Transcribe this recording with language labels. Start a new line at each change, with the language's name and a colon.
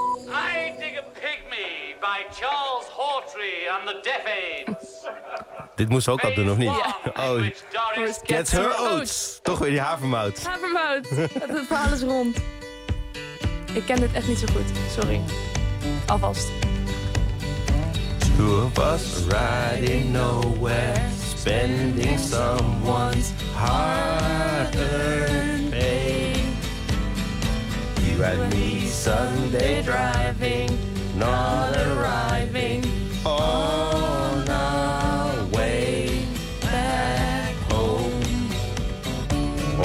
English: I Dig a Pygmy by Charles Hawtrey and the Deaf Aids.
Dutch: Dit moest ook al doen, of niet? Ja.
English: Oh, Doris gets her oats.
Dutch: Toch weer die havermout. Havermout. Dat het verhaal is rond. Ik ken dit echt niet zo goed. Sorry. Alvast.
English: Two of us riding nowhere. Spending someone's hard-earned pay. You and me Sunday driving, not arriving on our way back home.